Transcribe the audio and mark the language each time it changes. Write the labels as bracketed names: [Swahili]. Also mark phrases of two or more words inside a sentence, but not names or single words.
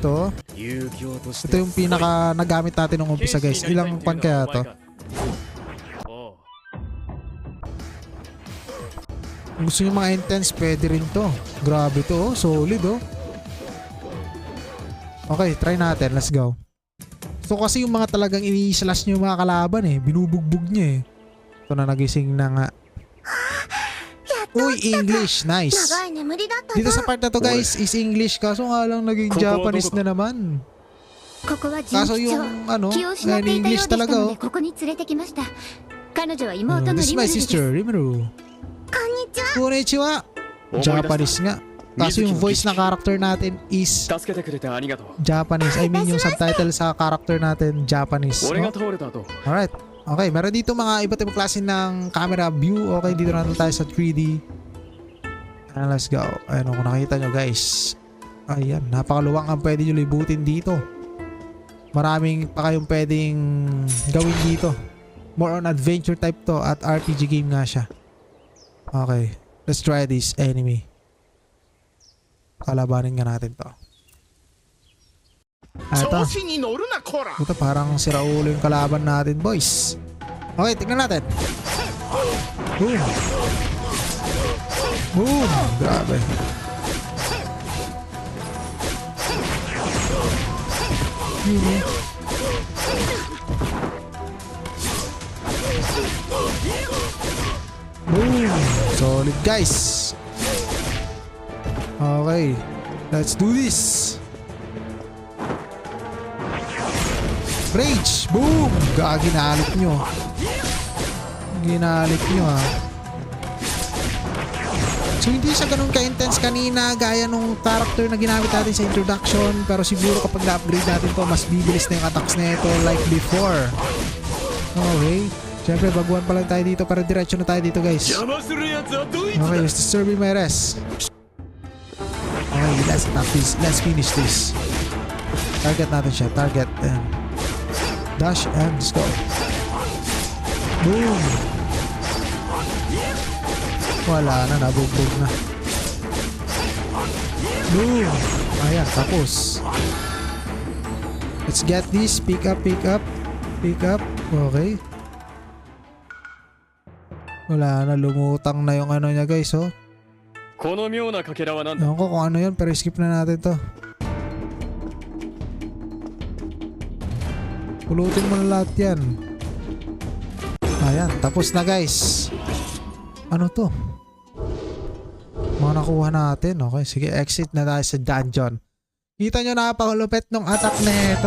[Filipino] Ito yung pinaka nagamit natin nung umpisa guys. Ilang pan kaya to? Kung gusto nyo mga intense, pwede rin to. Grabe to oh, solid oh. Okay, try natin, [English] let's go. [Filipino] So kasi yung mga talagang ini-slash nyo yung mga kalaban eh, binubugbog nyo eh. Ito na, nagising na nga. Uy, English, nice. Dito sa part na to guys is English, kaso nga lang naging Japanese na naman. [Japanese] ここは人 [Filipino] Kaso [Japanese] 気町 [Filipino] yung ano, [Japanese] 気を失っていたよう [Filipino] English [Japanese] でした [Filipino] talaga [Japanese] の [Filipino] oh. [Japanese] でここに連れてきました彼女は妹の [English] This is [Japanese] リム [English] my [Japanese] ルルです [English] sister, Rimuru. [Japanese] こんにちは Konnichiwa. 思い出した [Filipino] Japanese nga. Kaso yung voice na character natin is [Japanese] 助けてくれてありがとう [Filipino] Japanese. [English] I mean [Filipino] yung subtitle sa character natin Japanese. [Japanese] 俺 [English] No? [Japanese] が倒れた後 [English] Alright. [Filipino] Okay, meron dito mga iba't ibang klase ng camera view. Okay, dito na tayo sa 3D. [English] And let's go. [Filipino] Ayun, kung nakita nyo guys. Ayan, napakaluwang ang pwede nyo libutin dito. Maraming pa kayong pwedeng gawin dito. [English] More on adventure type [Filipino] to at RPG game nga siya. [English] Okay, let's try this enemy. [Filipino] Kalabanin nga natin to. Ito. Puta, parang siraulo yung kalaban natin, boys. Okay, tignan natin. Boom. Boom. Grabe. Yun. Boom. Solid, guys. Okay. [English] Let's do this. Rage! Boom! [Filipino] Ginalit nyo. Ginalit nyo ha. So hindi siya ganun ka-intense kanina gaya nung character na ginamit natin sa introduction. Pero siguro kapag na-upgrade natin to mas bibilis na yung attacks na ito [English] like before. [Filipino] Okay. Siyempre baguhan pa lang tayo dito pero diretso na tayo dito guys. [English] Okay, let's disturb my rest. Okay, let's attack this. Let's finish this. [Filipino] Target natin siya. [English] Target and dash and let's go. [Filipino] Boom! Wala na, nabugbog na. Boom! Ayan, tapos. [English] Let's get this. Pick up, pick up. Pick up. Okay. [Filipino] Wala na, lumutang na yung ano niya guys, oh. [Japanese] この妙なかけらは何だ [Filipino] Ewan ko kung ano yun, pero skip na natin to. Pulutin mo na lahat yan. Ayan, tapos na guys. Ano to? Mga nakuha natin. Okay, sige, exit na tayo sa dungeon. Kita nyo napakalupit nung attack na ito.